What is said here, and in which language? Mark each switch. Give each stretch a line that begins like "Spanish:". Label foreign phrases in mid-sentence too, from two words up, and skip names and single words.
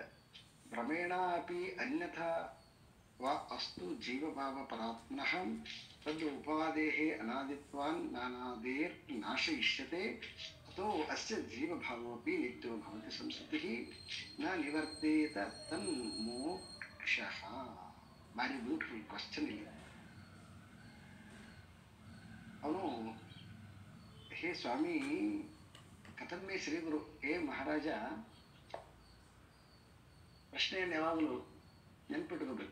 Sanskrit: ಭ್ರಮೇಣ ಅಪಿ ಅನ್ಯಥಾ ವಾ ಅಸ್ತು ಜೀವಭಾವ ಪರಾತ್ಮನಃ ತದ್ ಉಪಾದೇಹೇ ಅನಾದಿತ್ವಾನ್ ನಾನಾದೇರ್ ನಾಶಯಿಷ್ಯತೆ ಅಥೋ ಅಸ್ಯ ಜೀವಭಾವೋಪಿ ನಿತ್ಯೋ ಭವತಿ ಸಂಸ್ಕೃತಿಃ ನ ನಿವರ್ತೇತ ತನ್ಮೋಕ್ಷಃ.
English: very beautiful question ಇಲ್ಲ.
Kannada: ಅವನು
Sanskrit: ಹೇ ಸ್ವಾಮಿ ಕಥಮ್ಮೆ ಶ್ರೀ ಗುರು,
Kannada: ಹೇ ಮಹಾರಾಜ, ಪ್ರಶ್ನೆಯನ್ನು ಯಾವಾಗಲೂ ನೆನ್ಪಿಟ್ಕೋಬೇಕು.